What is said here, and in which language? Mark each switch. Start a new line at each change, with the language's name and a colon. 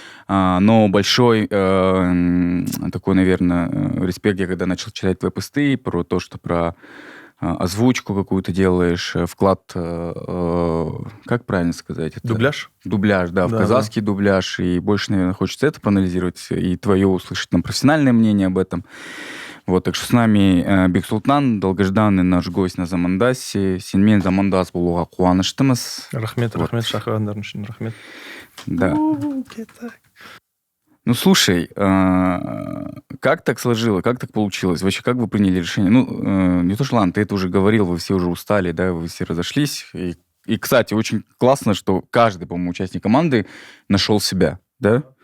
Russian: Но большой такой, наверное, респект, я когда начал читать твои посты про то, что про озвучку какую-то делаешь, вклад, как правильно сказать? Это? Дубляж? Дубляж, да, в Да, казахский дубляж. И больше, наверное, хочется это проанализировать и твое услышать там профессиональное мнение об этом. Вот, так что с нами Бексултан, долгожданный наш гость на Замандасе.
Kazakh: Сенмен Замандас болуға қуаныштымыз. Рахмет, шақырғандарың үшін рахмет.
Russian: Да. Ну, слушай, как так сложилось, как так получилось? Вообще, как вы приняли решение? Ну, не то, что, ладно, ты это уже говорил, вы все уже устали, да, вы все разошлись. И, кстати, очень классно, что каждый, по-моему, участник команды нашел себя, да?